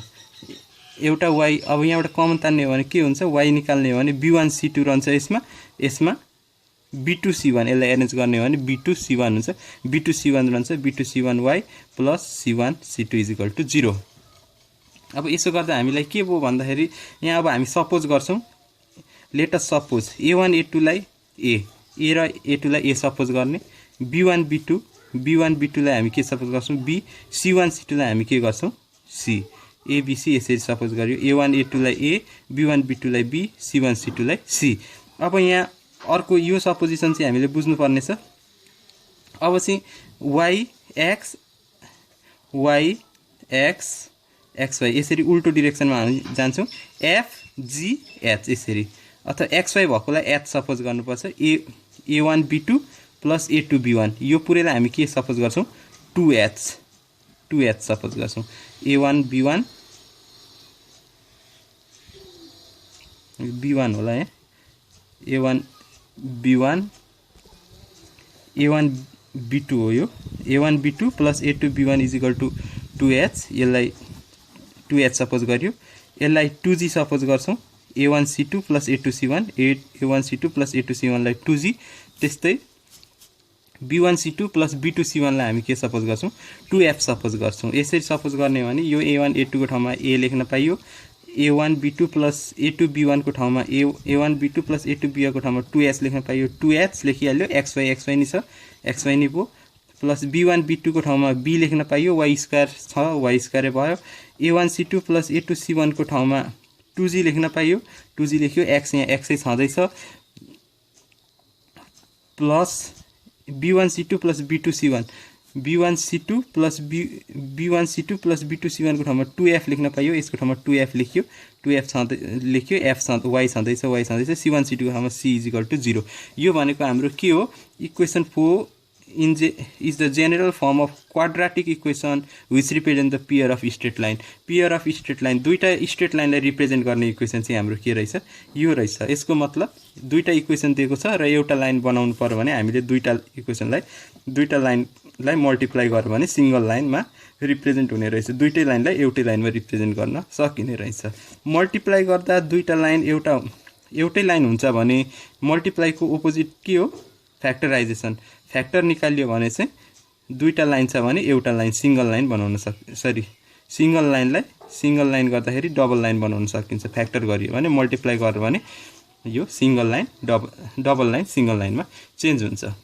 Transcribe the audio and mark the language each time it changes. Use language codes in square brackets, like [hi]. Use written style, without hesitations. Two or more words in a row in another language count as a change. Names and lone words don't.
[ne] एउटा y अब यहाँबाट कमन तान्ने हो भने के हुन्छ y निकाल्ने हो भने b1 c2 रहन्छ। यसमा b2 c1 यसलाई एरेन्ज गर्ने हो भने b2 c1 हुन्छ। b2 c1 रहन्छ b2 c1y + c1 c2 = 0। अब यसो गर्दा हामीलाई के भयो भन्दाखेरि यहाँ अब हामी सपोज गर्छौं [en] let us suppose [ne] a1 a2 लाई a र a2 लाई a सपोज गर्ने b1 b2 लाई हामी के सपोज गर्छौं b c1 c2 लाई हामी के गर्छौं c abc यसरी सपोज गर्यो। a1 a2 लाई a b1 b2 लाई b c1 c2 लाई c। अब यहाँ अर्को यो सपोजिसन चाहिँ हामीले बुझ्नु पर्ने छ। अब चाहिँ y x y यसरी उल्टो डाइरेक्सनमा हामी जान्छौं f g h यसरी, अथवा xy भएकोलाई h सपोज गर्नुपर्छ a1 b2 + a2 b1 यो पुरैलाई हामी के सपोज गर्छौं 2h सपोज गर्छौं a1 b1 होला यहाँ a1 b1 a1 b2 हो यो a1 b2 + a2 b1 = 2h यसलाई 2h सपोज गर्यो। यसलाई 2g सपोज गर्छौं a1 c2 + a2 c1 a1 c2 + a2 c1 लाई 2g। त्यस्तै b1 c2 + b2 c1 लाई हामी के सपोज गर्छौं 2f सपोज गर्छौं। यसरी सपोज गर्ने हो भने यो a1 a2 को ठाउँमा a लेख्न पाइयो, a1 b2 + a2 b1 को ठाउँमा a1 b2 + a2 b1 को ठाउँमा 2h लेख्न पाइयो। 2h लेखिहाल्यो। xy नि छ xy नि भयो प्लस b1 b2 को ठाउँमा b लेख्न पाइयो y² छ y² भयो। a1 c2 + a2 c1 को ठाउँमा 2g लेख्न पाइयो 2g लेख्यो। x यहाँ x छँदैछ प्लस b1c2 plus b2c1 b1c2 plus b1c2 plus b2c1 को ठाउँमा 2f लेख्न पाइयो यसको ठाउँमा 2f लेख्यो 2f लेख्यो f y छँदैछ c1c2 को ठाउँमा c = 0 यो भनेको हाम्रो के हो इक्वेसन [en] 4 is the general form of quadratic equation which represent the pair of straight line [ne] दुईटा स्ट्रेट लाइनलाई रिप्रेजेन्ट गर्ने इक्वेसन चाहिँ हाम्रो के रहेछ यो रहेछ यसको मतलब दुईटा इक्वेसन दिएको छ र एउटा लाइन बनाउनु पर्यो भने हामीले दुईटा इक्वेसनलाई दुईटा लाइनलाई मल्टिप्लाई गर्यो भने सिंगल लाइनमा रिप्रेजेन्ट हुने रहेछ दुईटै लाइनलाई एउटै लाइनमा रिप्रेजेन्ट गर्न सकिने रहेछ मल्टिप्लाई गर्दा दुईटा लाइन एउटै लाइन हुन्छ भने मल्टिप्लाईको अपोजिट के हो फ्याक्टराइजेसन फ्याक्टर निकालियो भने चाहिँ दुईटा लाइन छ भने एउटा लाइन [en] single line [ne] बनाउन [en] single line [ne] गर्दाखेरि [en] double line [ne] बनाउन सकिन्छ फ्याक्टर गरियो भने मल्टिप्लाई गर्यो भने यो [en] single line double line [ne] सिंगल लाइनमा चेन्ज हुन्छ